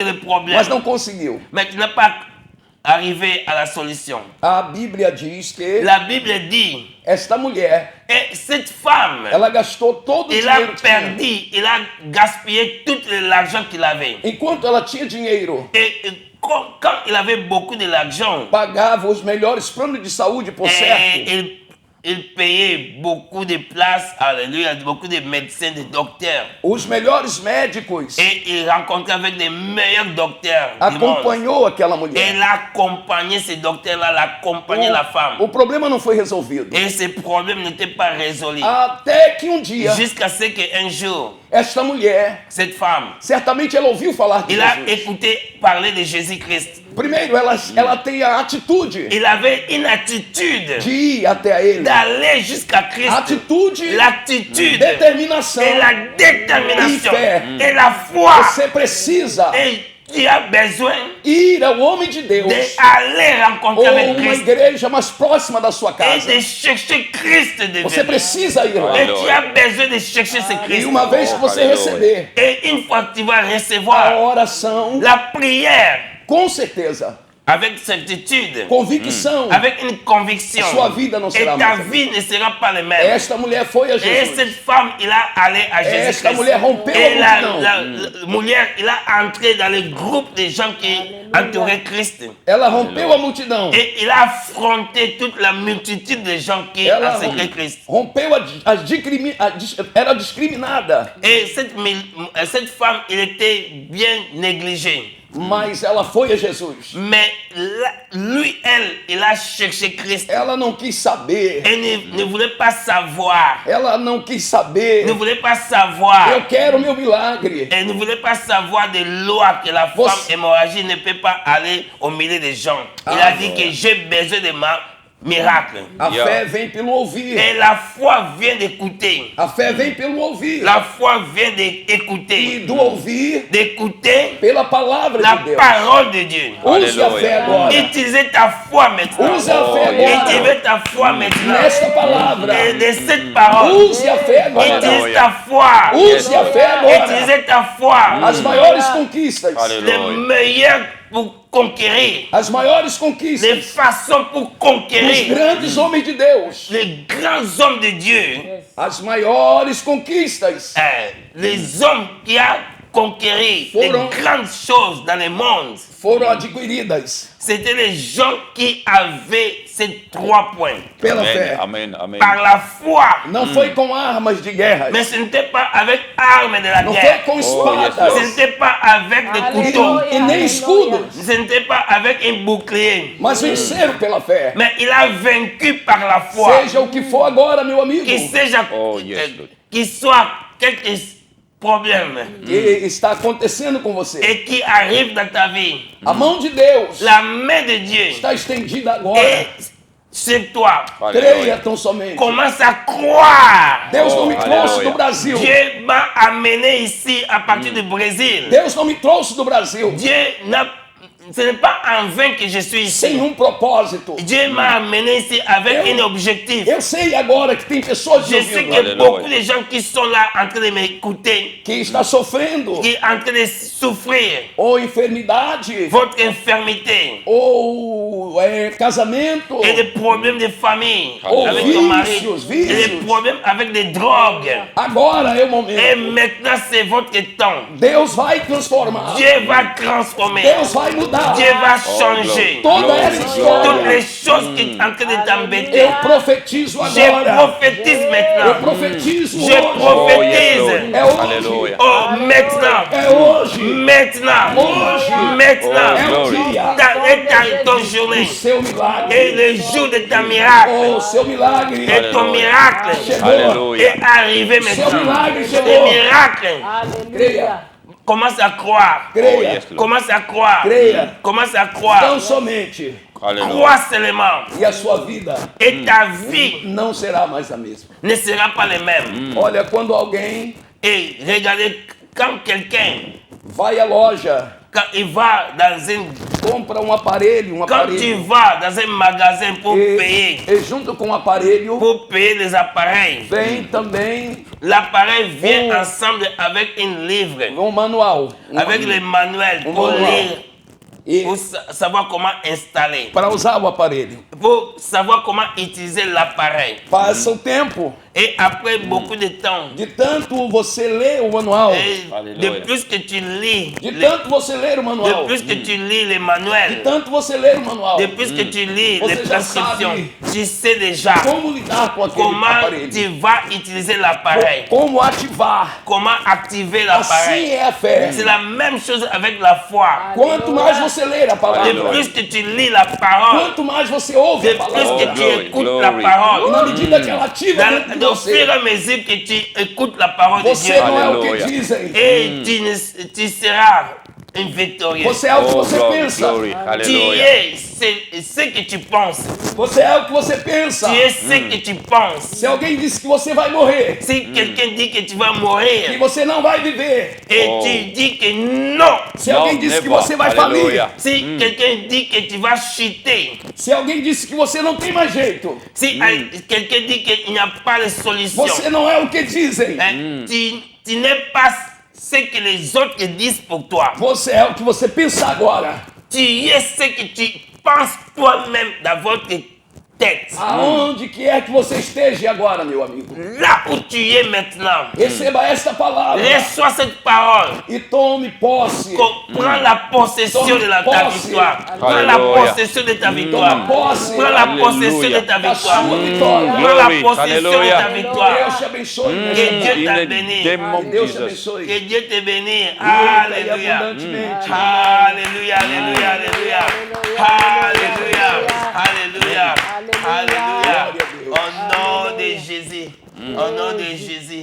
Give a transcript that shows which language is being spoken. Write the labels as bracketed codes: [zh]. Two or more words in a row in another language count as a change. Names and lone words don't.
[fr] le problème. [pt] mas não conseguiu. [fr] Mais tu n'es pas arrivé à la solution. [pt] A Bíblia diz que [fr] La Bible dit, [pt] esta mulher, [fr] et cette femme, [pt] ela gastou todo o [fr] il a [pt] dinheiro que tinha. [fr] perdu, il a gaspillé tout l'argent qu'il avait. [pt] Enquanto ela tinha dinheiro, [fr] Et quand il avait beaucoup d'argent, [pt] pagava os melhores planos de saúde, por certo. [fr] il payait beaucoup de places, alléluia, beaucoup de médecins, de docteurs. [pt] Os melhores médicos [fr] Et il rencontrait avec les meilleurs docteurs du monde. [pt] acompanhou aquela [fr] Et [pt] mulher. [fr] il accompagnait ces docteurs-là, l'accompagnait la femme. [pt] O problema não foi resolvido. [fr] Et ce problème n'était pas résolu. [pt] Até que dia, [fr] Jusqu'à ce qu'un jour, [pt] esta mulher, [fr] cette femme, [pt] certamente ela ouviu falar de [fr] il a [pt] Jesus. [fr] écouté parler de Jésus-Christ. [pt] Primeiro, ela tem a atitude [fr] Il avait une attitude [pt] de ir até a ele. [fr] d'aller jusqu'à Christ. [pt] Atitude, [fr] L'attitude [pt] determinação [fr] et la détermination [pt] e fé. [fr] et la foi. [pt] Você precisa [fr] Et tu as besoin [pt] ir ao homem de Deus [fr] d'aller rencontrer [pt] ou [fr] avec [pt] uma [fr] Christ [pt] igreja mais próxima da sua [fr] et [pt] casa. [fr] de chercher Christ de [pt] Você [fr] venir. [pt] precisa ir lá. [fr] Et tu as besoin de chercher ce [pt] E [fr] Christ. [pt] uma vez que você Aleluia. receber [fr] Et une fois que tu vas [pt] a [fr] recevoir [pt] oração, [fr] la prière [pt] com certeza, [fr] avec certitude, [pt] convicção, [fr] avec une conviction, [pt] Sua vida não [fr] et [pt] será [fr] ta [pt] mais a [fr] vie ne sera pas la même. [pt] esta mulher foi a [fr] Et [pt] Jesus. [fr] cette femme, il a allé à [pt] Esta [fr] Jésus-Christ. [pt] mulher rompeu [fr] Et [pt] a multidão. [fr] la mulher, il a entré dans le groupe des gens qui entouraient Christ. [pt] Ela rompeu a multidão. [fr] Et il a affronté toute la multitude de gens qui [pt] Ela [fr] enseignaient Christ. [pt] rompeu era discriminada, [fr] Et cette femme, il était bien négligée. [pt] mas ela foi a Jesus. [fr] Mais lui, il a cherché Christ. [pt] Ela não quis saber. [fr] Elle ne voulait pas savoir. [pt] Ela não quis saber. [fr] Ne voulait pas savoir. [pt] Eu quero meu milagre. [fr] Elle ne voulait pas savoir des lois que la femme [pt] Você- [fr] hémorragique ne peut pas aller au milieu des gens. Il a dit que j'ai besoin de miracle. [pt] A [en] Yeah. [pt] fé vem pelo ouvir. [fr] Et la foi vient d'écouter. [pt] A fé vem pelo ouvir. [fr] La foi vient [pt] E [fr] d'écouter. [pt] do ouvir [fr] D'écouter [pt] pela palavra [fr] la [pt] de Deus. [fr] parole de Dieu. [pt] Use a Aleluia. fé agora. [fr] Utilisez ta foi maintenant. [pt] Use a fé [en] yeah. [pt] agora. [fr] Utilisez ta foi maintenant. [pt] Nesta palavra. [fr] Et de cette parole. [pt] Use a fé agora. [fr] Utilise ta foi. [pt] Use a fé agora. [fr] Utilisez ta foi. [pt] As maiores conquistas. [fr] Les [pt] Aleluia. [fr] meilleurs pour conquérir. [pt] As maiores [fr] Les [pt] conquistas. [fr] façons pour [pt] Os [fr] conquérir. [pt] grandes homens de Deus. [fr] Les grands hommes de Dieu. [pt] As maiores conquistas [fr] Les hommes qui ont conquéri les [pt] Foram- [fr] grandes choses dans le monde. [pt] foram adquiridas [fr] C'était les gens qui avaient ces 3 points. [pt] pela [fr] Amen. [pt] fé. [fr] Amen. Amen. Par la foi. [pt] Não foi com armas de guerra. [fr] Mais ce n'était pas avec armes de la [pt] Não foi [fr] guerre. [pt] com [en] yes, [pt] espadas. [fr] Ce n'était pas avec des couteaux. [pt] E nem escudos. [fr] Ce n'était pas avec un bouclier. [pt] Mas venceram pela fé. [fr] Mais il a vaincu par la foi. [pt] Seja o que for agora, meu amigo, [fr] Que seja, [en] Oh, yes, Lord. [fr] qu'il soit quelques problèmes [pt] que está acontecendo com você. [fr] et qui arrive dans ta vie. [pt] A mão de Deus [fr] La main de Dieu [pt] está estendida agora. [fr] est sur toi. [pt] Creia Aleluia. tão somente. [fr] Commence à croire. [pt] Deus não me Oh, trouxe aleluia. do Brasil. [fr] Dieu m'a amené ici à partir du Brésil. [pt] Deus não me trouxe do Brasil [fr] Dieu n'a. Ce n'est pas en vain que je suis [pt] sem [fr] ici. [pt] propósito. [fr] Dieu m'a amené ici avec un objectif. [pt] Eu sei agora que tem pessoas [fr] Je [pt] me [fr] sais [pt] ouvindo [fr] que Alléluia. beaucoup de gens qui sont là en train de m'écouter, [pt] que está sofrendo [fr] qui sont en train de souffrir [pt] ou enfermidade [fr] votre infirmité [pt] ou casamento [fr] et des problèmes de famille [pt] ou [fr] avec ton mari [pt] vícios, [fr] et des [pt] vícios. [fr] problèmes avec des drogues. [pt] Agora é o [fr] Et [pt] momento. [fr] maintenant, c'est votre temps. [pt] Deus vai transformar. [fr] Dieu va transformer. [pt] Deus vai mudar [fr] Dieu va changer [pt] toda essa [fr] toutes [pt] história. [fr] les choses qui sont en train de t'embêter. [pt] Eu profetizo [fr] Je [pt] agora. [fr] prophétise [pt] Eu [fr] maintenant. [pt] profetizo [fr] Je [pt] hoje. [en] Oh, yes, [fr] prophétise. [en] Lord. [pt] É hoje. Aleluia. [fr] Oh, maintenant. [pt] É hoje. [fr] Maintenant. [pt] Hoje. [fr] Maintenant. [pt] É o [en] glory. [pt] dia [fr] Ton [pt] do [fr] journée. [pt] seu milagre. [fr] Et le jour de ta miracle. [pt] O seu milagre [fr] Et ton miracle [pt] chegou. Aleluia. [fr] est arrivé [pt] Seu [fr] maintenant. [pt] milagre [fr] Les [pt] chegou. [fr] miracles. [pt] Creia. [fr] Commence à croire. [en] Oh, [pt] Creia. [en] yes, Lord. [fr] Commence à croire. [pt] Creia. [fr] Commence à croire. [pt] Tão somente. Aleluia. [fr] Crois seulement. [pt] E a sua vida [fr] Et ta vie [pt] não será mais a mesma. [fr] ne sera pas la même. [pt] Olha, quando alguém [fr] Et regardez, quand quelqu'un [pt] vai à loja [fr] Quand il va dans une... [pt] compra um aparelho, [fr] Quand tu vas dans un magasin pour payer [pt] junto com o aparelho [fr] les appareils, [pt] vem também [fr] l'appareil vient ensemble avec un livre, [pt] manual. [fr] avec les manuels pour [pt] manual. [fr] lire, [pt] E [fr] pour savoir comment installer, [pt] para usar o aparelho. [fr] pour savoir comment utiliser l'appareil. [pt] Passa o tempo, [fr] Et après beaucoup de temps, [pt] de tanto você ler o manual, [fr] et de Alléluia. plus que tu lis, [pt] de tanto você ler o [fr] de [pt] manual, [fr] plus que tu lis les [pt] de [fr] manuels, [pt] tanto você ler o manual, [fr] de plus que tu lis [pt] Você [fr] les [pt] já [fr] prescriptions, [pt] sabe [fr] tu sais déjà [pt] como lidar com aquele [fr] comment [pt] aparelho, [fr] tu vas utiliser l'appareil, [pt] como ativar. [fr] comment activer [pt] Assim [fr] l'appareil. [pt] é a fé. [fr] C'est la même chose avec la foi. [pt] Quanto mais você ler a [fr] De [pt] palavra, [fr] Alléluia. plus que tu lis la parole, [pt] quanto mais você ouve [fr] de [pt] a [fr] plus [pt] palavra, [fr] que tu [en] Glory, [fr] écoutes [en] glory. [fr] la parole, [pt] na medida que ela ativa dentro de [fr] au fur et [pt] você, [fr] à mesure que tu écoutes la parole de [pt] você [fr] Dieu, [pt] não é o que Aleluia. dizem, [fr] et tu seras un victorieux. [pt] você é o que [en] Oh, [pt] você [en] glory, [pt] pensa. [en] glory. [fr] Tu [en] Hallelujah. [fr] es ce que tu penses. [pt] Você é o que você pensa. [fr] Tu es ce que tu penses. [pt] Se alguém disse que você vai morrer, [fr] Si quelqu'un dit que tu vas [pt] que [fr] mourir [pt] você não vai viver, [fr] et Oh. tu dis que non, [pt] se alguém disse que [en] never. [pt] você vai falir, [en] Hallelujah. [fr] si quelqu'un dit que tu vas chuter, [pt] se alguém disse que você não tem mais jeito, [fr] si quelqu'un dit qu'il n'y a pas de solution, [pt] você não é o que dizem. [fr] hein, tu n'es pas ce que les autres disent pour toi. [pt] Você é o que você pensa agora. [fr] Tu es ce que tu penses toi-même dans votre tête. [pt] Aonde que é que você esteja agora, meu amigo? [fr] Là où tu es maintenant, [pt] Receba esta palavra [fr] reçois cette parole. [pt] e tome posse. [fr] Prends la possession de ta victoire. Prends la Alléluia. possession de ta [pt] Tome [fr] victoire. [pt] posse [fr] Prends la Alléluia. possession de ta [pt] da [fr] victoire. [pt] sua vitória. [fr] Prends la [en] Glory. [fr] possession de ta Alléluia. victoire. [pt] Deus te abençoe. [fr] Que Dieu [en] In [fr] t'a [en] the [fr] béni. [en] name of [pt] Deus te [en] Jesus. [pt] abençoe. [fr] Que Dieu te bénisse. [pt] E [fr] Alléluia. [pt] abundantemente. [fr] Alléluia, alléluia, alléluia. Alléluia, alléluia, alléluia. Au nom de Jésus. Au nom de Jésus.